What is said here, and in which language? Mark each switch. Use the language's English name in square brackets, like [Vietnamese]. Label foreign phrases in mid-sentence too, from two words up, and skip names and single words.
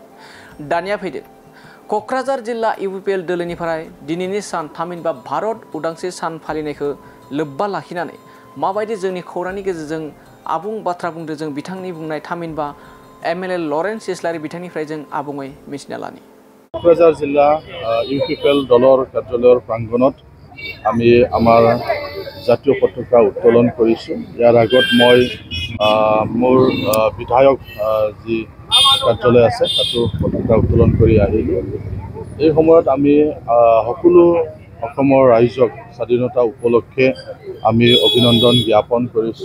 [Bodo] दानिया फैदो क'क्राझार जिल्ला इउपिपिएल दोलोनिफ्राय दिनैनि सान थामहिनबा भारत उदांस्रि सान फालिनायखौ लोब्बा लाखिनानै माबायदि जोंनि खौरांनि गेजेरजों आबुं बाथ्रा बुंदों जों बिथांनि बुंनाय थामहिनबा एमएलए लरेन्स इस्लारि बिथांनिफ्राय जों आबुङै मिथिना लानि। [Assamese] কোকৰাঝাৰ জিলা ইউপিপিএল दলৰ কাৰ্যালয়ৰ প্ৰাংগণত আমি আমাৰ জাতীয় পতাকা উত্তোলন কৰিছোঁ। ইয়াৰ আগত মই মোৰ বিধায়ক যি কাৰ্যালয় আছে তাতো পতাকা উত্তোলন কৰি আহিলোঁ। এই সময়ত আমি সকলো অসমৰ ৰাইজক স্বাধীনতা উপলক্ষে আমি অভিনন্দন জ্ঞাপন কৰিছোঁ।